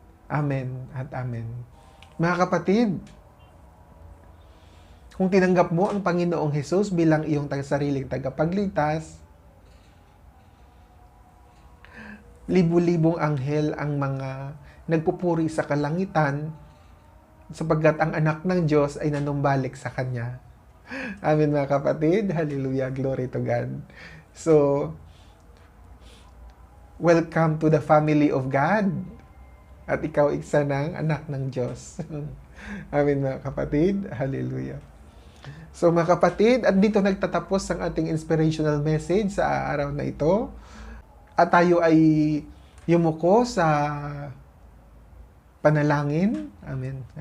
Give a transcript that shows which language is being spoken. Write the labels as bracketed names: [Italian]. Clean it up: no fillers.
[Filipino] Amen at amen. Mga kapatid, kung tinanggap mo ang Panginoong Hesus bilang iyong sariling tagapagligtas, libu-libong anghel ang mga nagpupuri sa kalangitan sapagkat ang anak ng Diyos ay nanumbalik sa Kanya. Amen, mga kapatid. Hallelujah. [English] Glory to God. So, welcome to the family of God. [Filipino] At ikaw isa ng anak ng Diyos. Amen, mga kapatid. Hallelujah. So, mga kapatid, at dito nagtatapos ang ating inspirational message sa araw na ito. At tayo ay yumuko sa panalangin. Amen.